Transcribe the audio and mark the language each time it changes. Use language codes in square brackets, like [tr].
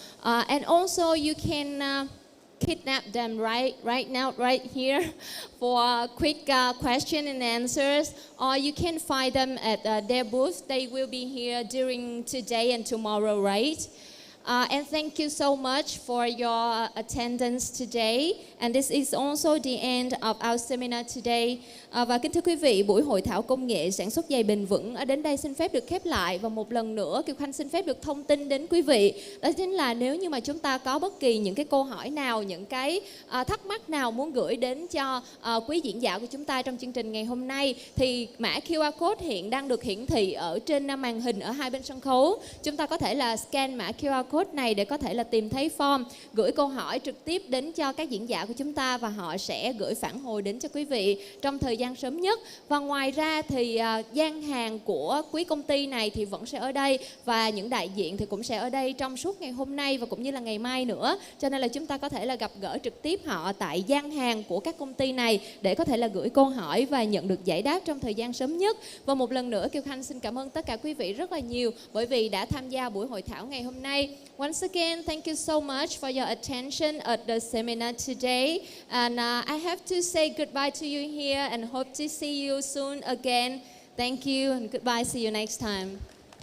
[en] And also you can kidnap them right now, right here for quick question and answers, or you can find them at their booth. They will be here during today and tomorrow, right? And thank you so much for your attendance today. And this is also the end of our seminar today. [vi] Và kính thưa quý vị, buổi hội thảo công nghệ sản xuất giày bền vững đến đây xin phép được khép lại. Và một lần nữa, Kiều Khanh xin phép được thông tin đến quý vị. Đó chính là nếu như mà chúng ta có bất kỳ những cái câu hỏi nào, những cái thắc mắc nào muốn gửi đến cho quý diễn giả của chúng ta trong chương trình ngày hôm nay, thì mã QR code hiện đang được hiển thị ở trên màn hình ở hai bên sân khấu. Chúng ta có thể là scan mã QR code này để có thể là tìm thấy form, gửi câu hỏi trực tiếp đến cho các diễn giả của chúng ta, và họ sẽ gửi phản hồi đến cho quý vị trong thời gian sớm nhất. Và ngoài ra thì gian hàng của quý công ty này thì vẫn sẽ ở đây, và những đại diện thì cũng sẽ ở đây trong suốt ngày hôm nay và cũng như là ngày mai nữa. Cho nên là chúng ta có thể là gặp gỡ trực tiếp họ tại gian hàng của các công ty này để có thể là gửi câu hỏi và nhận được giải đáp trong thời gian sớm nhất. Và một lần nữa Kiều Khanh xin cảm ơn tất cả quý vị rất là nhiều bởi vì đã tham gia buổi hội thảo ngày hôm nay. [en] Once again, thank you so much for your attention at the seminar today. And I have to say goodbye to you here and hope to see you soon again. Thank you and goodbye. See you next time.